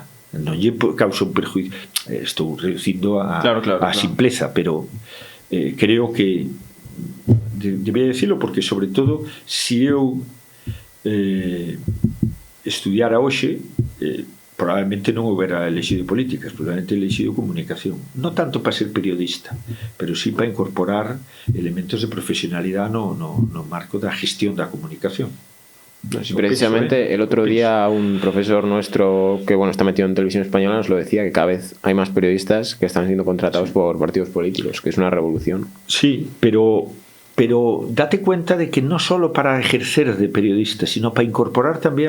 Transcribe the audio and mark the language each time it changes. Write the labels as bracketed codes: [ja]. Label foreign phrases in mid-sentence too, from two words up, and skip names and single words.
[gl] Non lle causa un perjuicio. Estou reducindo a simpleza, pero creo que debería decirlo porque, sobre todo, si eu estudiara hoxe, probablemente non houbera elexido políticas, probablemente elexido comunicación. Non tanto para ser periodista, pero sí para incorporar elementos de profesionalidade no marco da gestión da comunicación. [es] Precisamente el otro día un profesor nuestro que está metido en televisión española nos lo decía, que cada vez hay más periodistas que están siendo contratados por partidos políticos, que es una revolución. Sí, pero date cuenta de que no solo para ejercer de periodista, sino para incorporar también...